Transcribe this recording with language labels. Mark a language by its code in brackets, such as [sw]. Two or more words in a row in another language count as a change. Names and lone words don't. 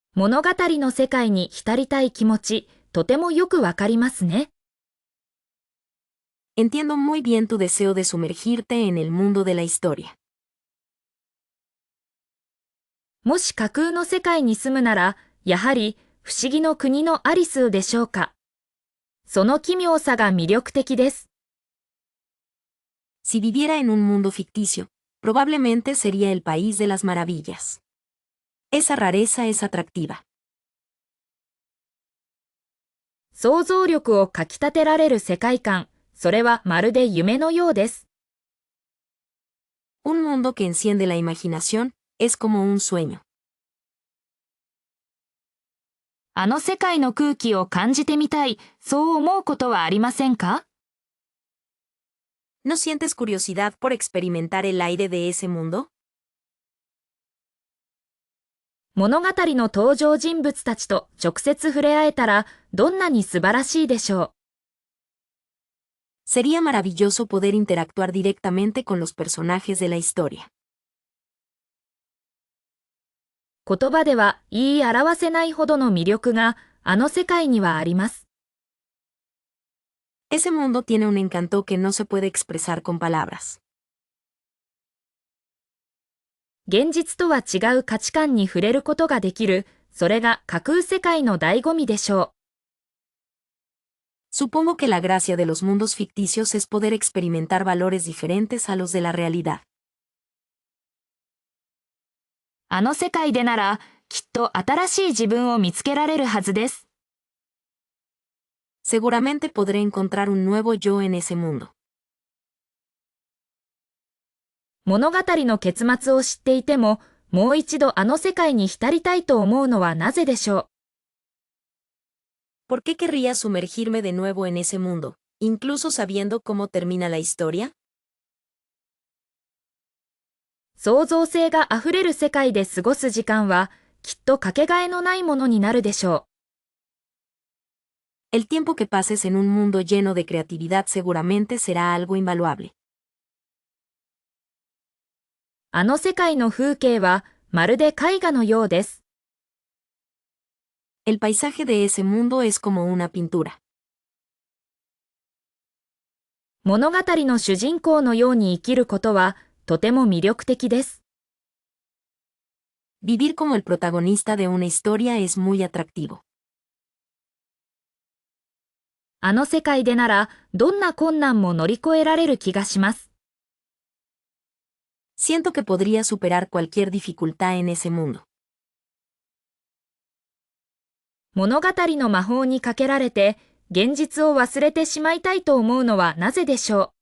[ja] 物語の世界に浸りたい気持ち、とてもよくわかりますね。 [es] Entiendo muy bien tu deseo de sumergirte en el mundo de la historia. [ja] もし架空の世界に住むなら、やはり不思議の国のアリスでしょうか。その奇妙さが魅力的です。 [es] Si viviera en un mundo ficticio, probablemente sería el país de las maravillas. Esa rareza es atractiva. [ja] 想像力をかきたてられる世界観、それはまるで夢のようです。 [es] Un mundo que enciende la imaginación es como un sueño. [ja] あの世界の空気を感じてみたい、そう思うことはありませんか？ [es] ¿No sientes curiosidad por experimentar el aire de ese mundo? [ja] 物語の登場人物たちと直接触れ合えたら、どんなに素晴らしいでしょう。 [es] Sería maravilloso poder interactuar directamente con los personajes de la historia. [ja] 言葉では言い表せないほどの魅力があの世界にはあります。 [es] Ese mundo tiene un encanto que no se puede expresar con palabras. [ja] 現実とは違う価値観に触れることができる、それが架空世界の醍醐味でしょう。 [es] Supongo que la gracia de los mundos ficticios es poder experimentar valores diferentes a los de la realidad. [ja] あの世界でなら、きっと新しい自分を見つけられるはずです。 [es] Seguramente podré encontrar un nuevo yo en ese mundo. [ja] 物語の結末を知っていても、もう一度あの世界に浸りたいと思うのはなぜでしょう。 [es] ¿Por qué querría sumergirme de nuevo en ese mundo, incluso sabiendo cómo termina la historia? [ja] 創造性があふれる世界で過ごす時間は、きっとかけがえのないものになるでしょ [es] う。El tiempo que pases en un mundo lleno de creatividad seguramente será algo invaluable. [ja] あの世界の風景は、まるで絵画のようです。 [es] El paisaje de ese mundo es como una pintura. [ja] 物語の主人公のように生きることは、とても魅力的です。 [es] Vivir como el protagonista de una historia es muy atractivo. [ja] あの世界でなら、どんな困難も乗り越えられる気がします。 [es] Siento que podría superar cualquier dificultad en ese mundo. [ja] 物語の魔法にかけられて、現実を忘れてしまいたいと思うのはなぜでしょう。